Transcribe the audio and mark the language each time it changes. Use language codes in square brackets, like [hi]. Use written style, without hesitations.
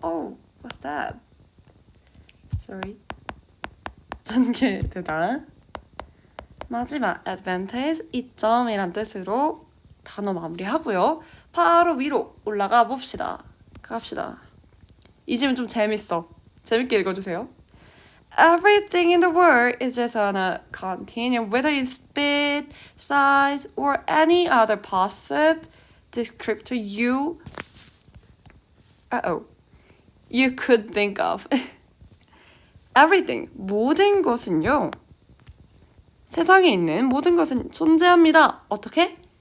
[en] Oh, what's that? Sorry. [ko] 전개되다. 마지막 advantage, 이점이란 뜻으로 단어 마무리하고요. 바로 위로 올라가 봅시다. 갑시다. 이 질문 좀 재밌어. 재밌게 읽어주세요. [en] Everything in the world is just on a continuum, whether in speed, size, or any other possible descriptor you could think of. [ko] Everything, 모든 것은요. 세상에 있는 모든 것은 존재합니다. 어떻게?